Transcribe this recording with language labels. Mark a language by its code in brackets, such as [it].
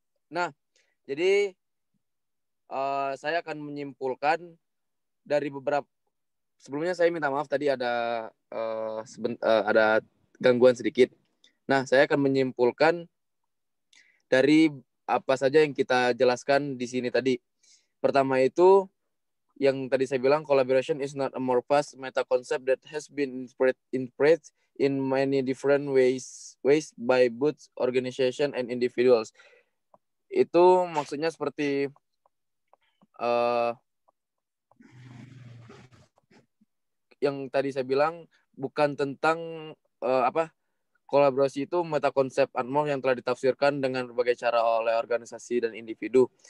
[id] Nah, jadi saya akan menyimpulkan dari beberapa. Sebelumnya saya minta maaf tadi ada ada gangguan sedikit. Nah, saya akan menyimpulkan dari apa saja yang kita jelaskan di sini tadi. Pertama itu yang tadi saya bilang, [en] collaboration is not amorphous meta concept that has been interpreted in many different ways by both organization and individuals. [id] Itu maksudnya seperti yang tadi saya bilang, bukan tentang kolaborasi itu meta konsep Unmorph yang telah ditafsirkan dengan berbagai cara oleh organisasi dan individu.